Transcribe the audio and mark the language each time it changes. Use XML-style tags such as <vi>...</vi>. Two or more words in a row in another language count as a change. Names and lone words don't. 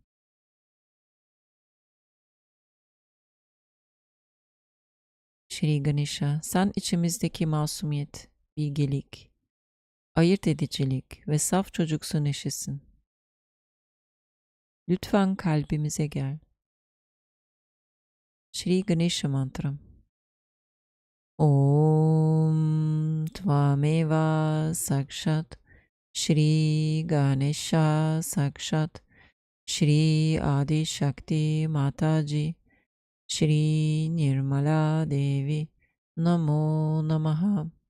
<tr>Shri Ganesha, sen içimizdeki masumiyet, bilgelik, ayırt edicilik ve saf çocuksu neşesin. Lütfen kalbimize gel.</tr> <sa>Shri Ganesha mantram. Om Tvameva Sakshat Shri Ganesha Sakshat Shri Adi Shakti Mataji Shri Nirmala Devi Namo Namaha.</sa>